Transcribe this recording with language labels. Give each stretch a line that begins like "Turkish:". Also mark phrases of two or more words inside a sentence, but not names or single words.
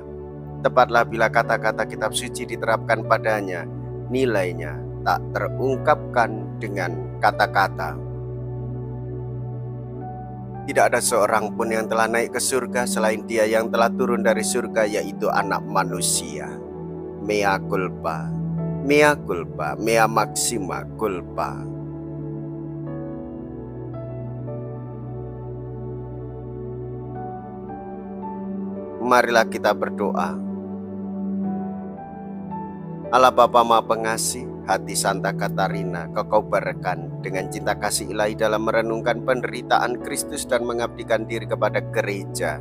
Indonesian: Tepatlah bila kata-kata kitab suci diterapkan padanya, nilainya tak terungkapkan dengan kata-kata. Tidak ada seorang pun yang telah naik ke surga selain Dia yang telah turun dari surga, yaitu Anak Manusia.
Latin: Mea culpa, mea culpa, mea maxima culpa.
Indonesian: Marilah kita berdoa. Allah Bapa Maha Pengasih, hati Santa Katarina Kau kobarkan dengan cinta kasih ilahi dalam merenungkan penderitaan Kristus dan mengabdikan diri kepada gereja.